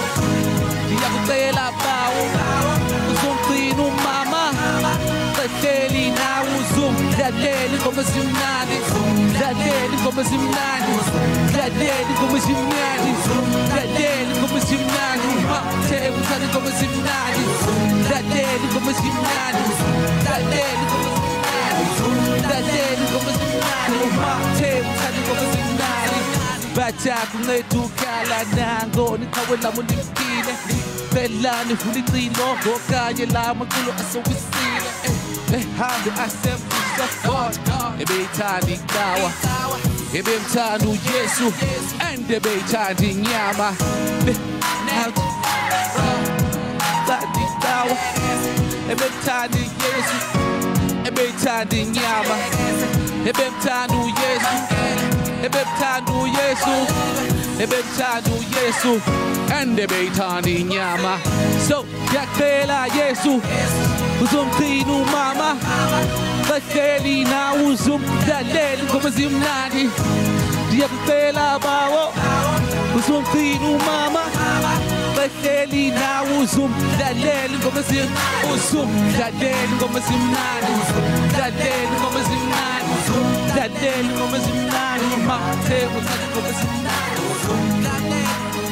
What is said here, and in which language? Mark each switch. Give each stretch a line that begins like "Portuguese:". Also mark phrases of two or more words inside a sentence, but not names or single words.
Xhosa: Ndiyakucela bawo uzumgcina umama, behleli nawe uzumdalela ingoma ezimnandi, dalela ingoma ezimnandi, dalela ingoma ezimnandi, dalela ingoma ezimnandi. Umamthembu uthanda ingoma ezimnandi, dalela ingoma ezimnandi, dalela ingoma ezimnandi, dalela ingoma ezimnandi. Umamthembu uthanda ingoma ezimnandi. Bajakunceda ukhala nango niqhawe lami ulimkile, belani funa icilongo kanye la maculo asowisile. Ehambe asembisa God, ebeyithanda indawa, ebemthanda uYesu, and ebeyithanda inyama. Thanda indawa, ebemthanda uYesu, ebeyithanda inyama, ebemthanda uYesu, ebemthanda uYesu, ebemthanda uYesu, and ebeyithanda inyama.
Zulu: So ngiyacela Yesu uzumgcina umama, behleli nawe uzumdalela ingoma ezimnandi.
Xhosa: Ndiyakucela bawo uzumgcina umama, behleli nawe uzumdalela ingoma ezimnandi, uzumdalela ingoma ezimnandi, dalela ingoma ezimnandi, lalela ingoma ezimnandi, mama Themba uthanda ingoma ezimnandi, lalela